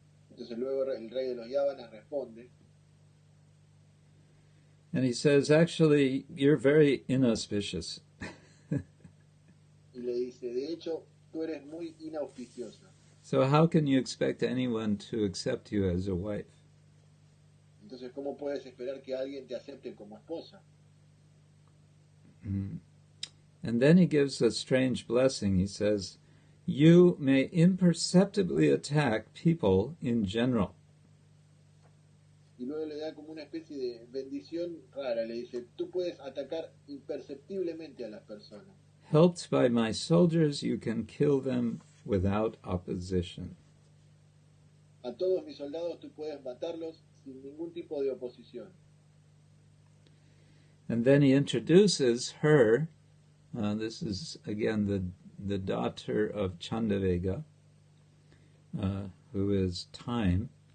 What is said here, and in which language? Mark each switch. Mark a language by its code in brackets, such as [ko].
[es] Entonces luego el rey de los Yavanas responde. [en] And he says, actually, you're very inauspicious. [es] Y le dice, de hecho, tú eres muy inauspiciosa. [en] So how can you expect anyone to accept you as a wife? [es] Entonces, ¿cómo puedes esperar que alguien te acepte como esposa? [en] And then he gives a strange blessing. He says, you may imperceptibly attack people in general. [es] Y luego le da como una especie de bendición rara. Le dice, tú puedes atacar imperceptiblemente a las personas. [en] Helped by my soldiers, you can kill them without opposition. [es] A todos mis soldados tú puedes matarlos sin ningún tipo de oposición. [en] And then he introduces her. This is, again, the daughter of Chandavega, who is time.